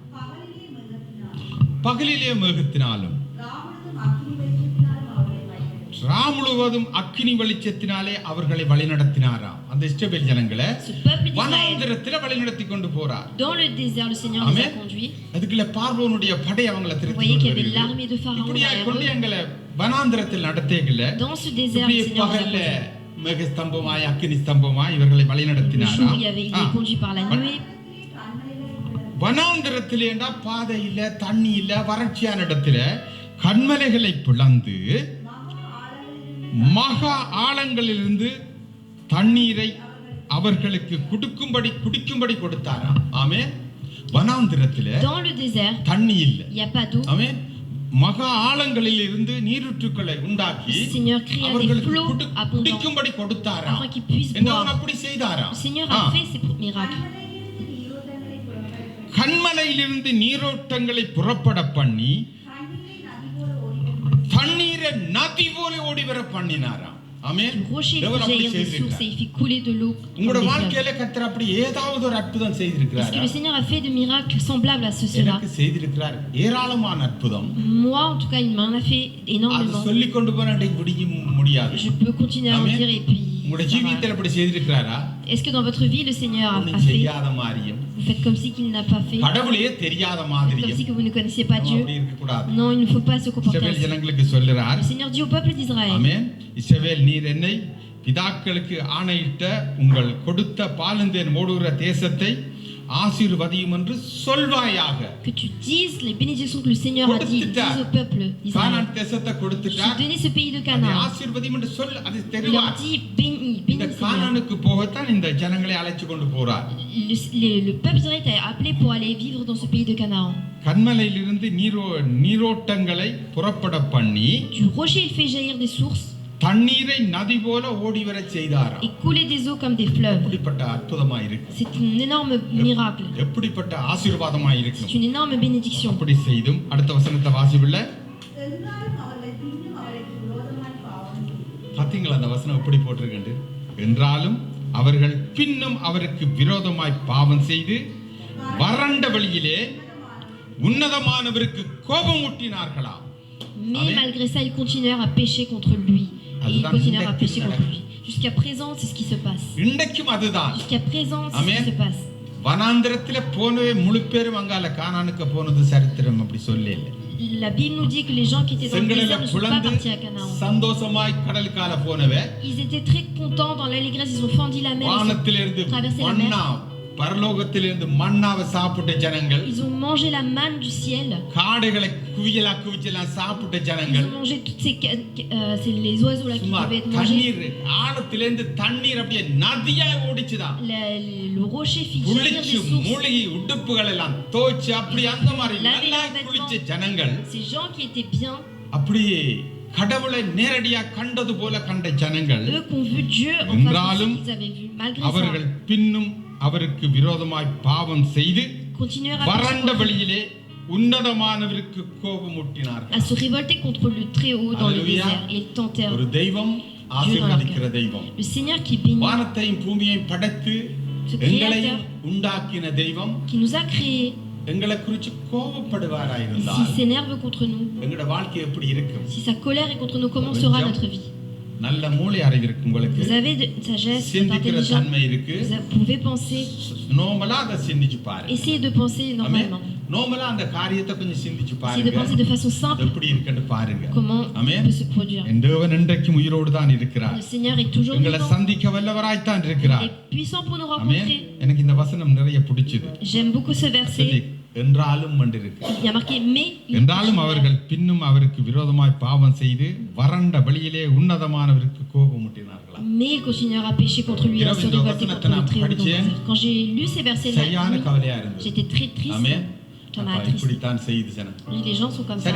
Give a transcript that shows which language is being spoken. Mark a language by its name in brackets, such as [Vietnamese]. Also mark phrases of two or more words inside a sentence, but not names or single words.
[Tamil] பகலிலே மேகத்தினாலும் ராமுழுவதும் அக்கினி வெளிச்சத்தினாலே அவர்களை வழிநடத்தினாராம். அந்த இஸ்ரவேல் ஜனங்களை வனாந்திரத்திலே வழிநடத்தி கொண்டு போறார். [French] Dans le désert, le Seigneur les a conduits. [Tamil] அதுக்குள்ள பார்வோனுடைய படை அவங்களை [French] Vous voyez qu'il y avait l'armée de Pharaon [Tamil] இப்படியா [French] derrière [Tamil] கொண்டு [French] eux. [Tamil] எங்களை வனாந்திரத்தில் நடத்தேகல. [French] Dans ce désert, le Seigneur les a [Tamil] பகல்ல [French] conduits. [Tamil] மேகஸ்தம்பமாய் அக்கினி ஸ்தம்பமாய் இவர்களை [French] Le jour, [Tamil] வழிநடத்தினாராம். [French] il est conduit par la nuée. [Tamil] வனாந்திரத்திலே பாதை இல்ல, தண்ணி இல்ல, வறட்சியான இடத்துல கண்மலைகளை பிளந்து மகா ஆழங்களிலிருந்து தண்ணீரை அவர்களுக்கு குடிக்கும்படி கொடுத்தாராம். ஆமென். வனாந்திரத்திலே [French] Dans le désert, [Tamil] தண்ணி இல்ல. [French] il n'y a pas d'eau. [Tamil] ஆமென். மகா ஆழங்களில் இருந்து நீரூற்றுக்களை உண்டாக்கி [French] Le Seigneur cria des [Tamil] அவர்களுக்கு [French] flots abondants [Tamil] குடிக்கும்படி கொடுத்தாராம். [French] afin qu'ils puissent [Tamil] என்ன [French] boire. [Tamil] அப்படி செய்தாராம். [French] Le Seigneur a fait ces miracles. [Tamil] கண்மலையிலிருந்து நீரோட்டங்களை புறப்பட பண்ணி தண்ணீரை நதி போல ஓடி வர பண்ணினாராம். ஆமென். [French] Du rocher il fit jaillir des sources et il fit couler de l'eau. [Tamil] உங்களோட வாழ்க்கையில கர்த்தர் அப்படி ஏதாவது ஒரு அற்புதம் [French] Est-ce [Tamil] செய்திருக்கிறார்? [French] que le Seigneur a fait de miracles semblables à cela? [Tamil] எனக்கு செய்திருக்கிறார் ஏராளமான அற்புதம். [French] Moi, en tout cas, il m'en a fait [Tamil] அது [French] énormément. [Tamil] சொல்லி கொண்டு போன முடியாது. [French] Je peux continuer à en Amen. dire et puis. [Tamil] உங்களோட [French] ça va. [Tamil] ஜீவியத்தில் அப்படி செய்திருக்கிறாரா? [French] Est-ce que dans votre vie, le Seigneur a [Tamil] ஒண்ணும் [French] fait? [Tamil] செய்யாத மாதிரியும் [French] Vous faites comme si qu'il n'a pas fait. [Tamil] கடவுளே தெரியாத [French] Comme [Tamil] மாதிரியும் [French] si que vous ne connaissiez pas Dieu. [Tamil] அப்படி இருக்க கூடாது. [French] Non, il ne faut pas se comporter [Tamil] இஸ்ரவேல் [French] ainsi. [Tamil] ஜனங்களுக்கு சொல்லுறார். [French] Le Seigneur dit au peuple d'Israël, [Tamil] ஆமென். இஸ்ரவேல் நீர் என்னை பிதாக்களுக்கு ஆணையிட்ட உங்கள் கொடுத்த பாலந்தேன் ஓடுகிற தேசத்தை ஆசீர்வதியும் என்று சொல்வாயாக. [French] que tu dises les bénédictions que le Seigneur a dit, dis au peuple d'Israël. [Tamil] கானான் தேசத்தை [French] Je [Tamil] கொடுத்துட்டார். [French] t'ai donné ce pays de [Tamil] அதை [French] Canaan. [Tamil] ஆசீர்வதியும் என்று சொல், அது [French] Il leur [Tamil] தெரிவார். [French] dit, bénis, [Tamil] இந்த [French] bénis Seigneur. [Tamil] கானானுக்கு போகத்தான் இந்த ஜனங்களை அழைச்சு கொண்டு போறார். [French] Le peuple d'Israël t'a appelé pour aller vivre dans ce pays de Canaan. [Tamil] கண்மலையிலிருந்து நீரோட்டங்களை புறப்பட பண்ணி [French] Du rocher, il fait jaillir des sources [Tamil] தண்ணீரை நதி போல ஓடி வர செய்தாராம். [French] et couler des eaux comme des fleuves. [Tamil] எப்படிப்பட்ட அற்புதமா இருக்கு. [French] C'est un énorme miracle. [Tamil] எப்படிப்பட்ட ஆசீர்வாதமா இருக்கு. [French] C'est une énorme bénédiction. [Tamil] அப்படி செய்தும் அடுத்த வசனத்தை வாசிப்பில்ல. பாத்தீங்களா அந்த வசனம் எப்படி போட்டிருக்கு? என்றாலும் அவர்கள் பின்னும் அவருக்கு விரோதமாய் பாவம் செய்து வறண்ட வழியிலே உன்னதமானவருக்கு கோபம் ஊட்டினார்களா? [French] Mais malgré ça, ils continuèrent à pécher contre lui. Et ils continuèrent à pécher contre lui. Jusqu'à présent, c'est ce qui se passe. [Tamil] இன்றைக்கும் அதுதான். [French] Jusqu'à présent, c'est ce qui se passe. [Tamil] வனாந்திரத்திலே போனவே முழு பேரும் அங்கால கானானுக்கு போனது சரித்திரம் அப்படி சொல்லல. [French] La Bible nous dit que les gens qui étaient dans le désert ne sont pas partis à Canaan. [Tamil] சந்தோஷமாய் கடலுக்கால போனவே [French] Ils étaient très contents dans l'allégresse, ils ont fendi la mer, [Tamil] வானத்திலிருந்து [French] ils ont traversé la [Tamil] மன்னா [French] mer. [Tamil] பரலோகத்திலிருந்து மன்னாவை சாப்பிட்ட ஜனங்கள், [French] Ils ont mangé la manne du ciel. [Tamil] காடைகளை குவியலா குவிச்சலாம் சாப்பிட்ட [French] Ils [Tamil] ஜனங்கள், [French] ont mangé toutes c'est les oiseaux là qui [Tamil] சும்மா [French] devaient être mangés. [Tamil] தண்ணீர் ஆழத்திலிருந்து தண்ணீர் அப்படியே நதியா ஓடிச்சுதான். [French] Le rocher fit jaillir des [Tamil] குளிச்சு [French] sources. [Tamil] மூழ்கி உடுப்புகள் எல்லாம் தோச்சு அப்படி அந்த மாதிரி நல்லா குளிச்ச ஜனங்கள், [French] Ces gens qui étaient bien, [Tamil] அப்படியே கடவுளை நேரடியா கண்டது போல கண்ட ஜனங்கள், [French] eux qui ont vu Dieu en face de [Tamil] என்றாலும் [French] ce qu'ils avaient vu. Malgré [Tamil] அவர்கள் [French] ça, [Tamil] பின்னும் அவருக்கு விரோதமாய் பாவம் செய்து [French] continuèrent à pécher [Tamil] வறண்ட [French] contre lui. [Tamil] வழியிலே உன்னதமானவருக்கு கோபமூட்டினார்கள். [French] à se révolter contre le Très-Haut dans le Alléluia. désert et ils tentèrent. [Tamil] ஒரு தெய்வம் ஆசீர்வதிக்கிற தெய்வம். [French] Le Seigneur qui bénit, [Tamil] வானத்தையும் பூமியையும் படைத்து [French] ce [Tamil] எங்களையும் [French] Créateur [Tamil] உண்டாக்கின தெய்வம் [French] qui nous a créés, [Tamil] எங்களை குறித்து கோபப்படுவாராயிருந்தால் [French] s'il s'énerve contre nous, [Tamil] எங்களோட வாழ்க்கை எப்படி இருக்கும்? [French] si sa colère est contre nous, comment sera notre vie? [Tamil] நல்ல மூளை அறிவு இருக்கு உங்களுக்கு, [French] Vous avez de sagesse, [Tamil] சிந்திக்கிற [French] d'intelligence, [Tamil] தன்மை இருக்கு. [French] vous pouvez penser, [Tamil] நோமலா அதை சிந்திச்சு பாரு. [French] essayez de penser normalement. [Tamil] நோமலா அந்த காரியத்தை கொஞ்சம் சிந்திச்சு [French] Essayez de [Tamil] பாருங்க, [French] penser de façon simple [Tamil] எப்படி இருக்குன்னு பாருங்க. [French] comment Amen. peut se produire. [Tamil] என் தேவன் இன்றைக்கும் உயிரோடு தான் இருக்கிறார். [French] Le Seigneur est toujours [Tamil] உங்களை [French] vivant, [Tamil] சந்திக்க வல்லவராய் தான் [French] il [Tamil] இருக்கிறார். [French] est puissant pour nous [Tamil] ஆமென். [French] rencontrer. [Tamil] எனக்கு இந்த வசனம் நிறைய பிடிச்சது. [French] J'aime beaucoup ce [Tamil] சொல்லி [French] verset. [Tamil] என்றாலும் இருக்கு. [French] Il y a marqué mais il [Tamil] என்றாலும் அவர்கள் பின்னும் அவருக்கு விரோதமாய் பாவம் செய்து வறண்ட வெளியிலே உன்னதமானவருக்கு கோபமூட்டினார்களாம். [French] Mais il continuera à pécher contre lui et à se révolter contre le Très-Haut dans le désert. Quand j'ai lu ces versets-là, [Tamil] சரியான கவலையா இருந்தது. [French] j'étais très triste. [Tamil] ஆமென். [French] Ça m'a [Tamil] அப்ப [French] attristé. [Tamil] இப்படித்தான் செய்து ஜனம். [French] Oui, les gens sont comme ça.